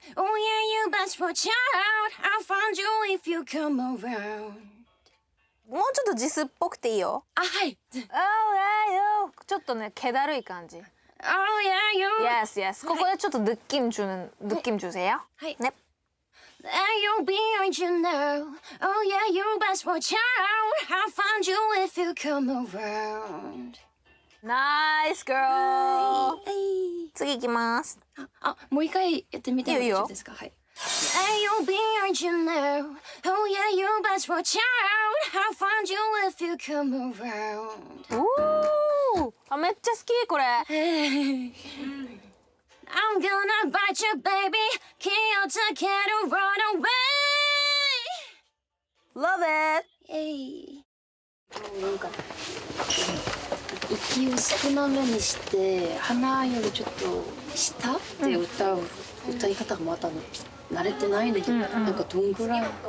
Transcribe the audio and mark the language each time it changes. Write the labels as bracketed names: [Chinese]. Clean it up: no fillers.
[English] Oh yeah, you best watch out. I'll find you if you come around. [Japanese] もうちょっとジスっぽくていいよ。あ、はい。 [English] Oh yeah, yo. [Japanese] ちょっとね、気だるい感じ。 [English] Oh yeah, you. Yes, yes. [Japanese] ここでちょっとドゥッキムチュせや。はい。ね。 [English] A, B, you know. Oh yeah, you best watch out. I'll find you if you come around. Nice girl. [Japanese] 次行きます。もう一回やってみてもいいですか？はい。 [English] A, B, you know. Oh yeah, you best watch out. I'll find you if you come around. [Japanese] おお、あ、めっちゃ好きこれ。 [English] I'm gonna bite you, baby. [Japanese] 気をつける [English] run away. Love it. [Japanese] なんか息を少なめにして鼻よりちょっと下で歌い方がまた慣れてないんだけど、なんかどんぐらいか。